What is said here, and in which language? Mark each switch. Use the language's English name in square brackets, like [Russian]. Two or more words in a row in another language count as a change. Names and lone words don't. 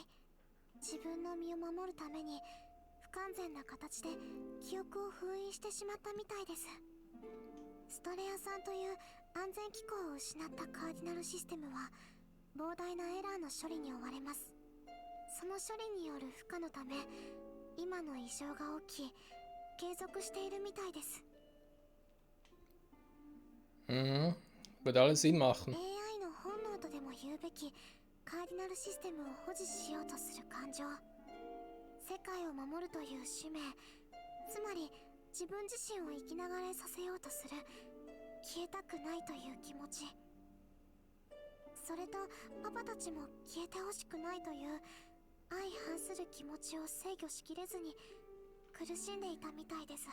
[Japanese] 自分の身を守るために不完全な形で記憶を封印してしまったみたいです。ストレアさんという安全機構を失ったカーディナルシステムは膨大なエラーの処理に追われます。その処理による負荷のため今の異常が起き継続しているみたいです。 Mhm. [German] Würde alles Sinn machen. [Japanese] AI の本能とでも言うべきカーディナルシステムを保持しようとする感情、世界を守るという使命、つまり自分自身を生きながらえさせようとする消えたくないという気持ち、それとパパたちも消えてほしくないという相反する気持ちを制御しきれずに苦しんでいたみたいです。